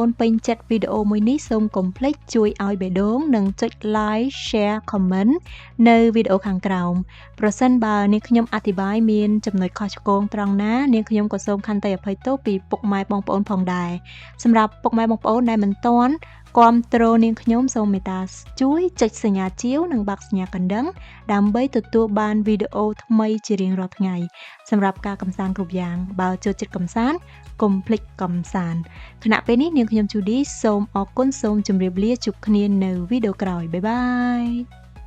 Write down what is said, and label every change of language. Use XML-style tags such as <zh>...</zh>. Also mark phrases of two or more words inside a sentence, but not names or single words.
<km>ពេញចិត្តវីដេអូមួយនេះសូមកុំភ្លេចជួយឲ្យបេះដូងនិងចុច</km> <en>like share comment</en> <km>នៅវីដេអូខាងក្រោមប្រសិនបើ នាងខ្ញុំអធិប្បាយមានចំណុចខុសឆ្គងត្រង់ណានាងខ្ញុំក៏សូមខន្តីអភ័យទោសពីពុកម៉ែបងប្អូនផងដែរសម្រាប់ពុកម៉ែបងប្អូនដែលមិនទាន់គាំទ្រនាងខ្ញុំសូមមេត្តាជួយចុចសញ្ញាជាវនិងបាក់សញ្ញាកណ្ដឹងដើម្បីទទួលបានវីដេអូថ្មីជារៀងរាល់ថ្ងៃសម្រាប់ការកម្សាន្តគ្រប់យ៉ាងបើចូលចិត្តកម្សាន្តកុំភ្លេចកម្សាន្តខណៈពេលនេះនាងខ្ញុំ Judy សូមអរគុណសូមជម្រាបលាជួបគ្នានៅវីដេអូក្រោយបាយបាយ</km>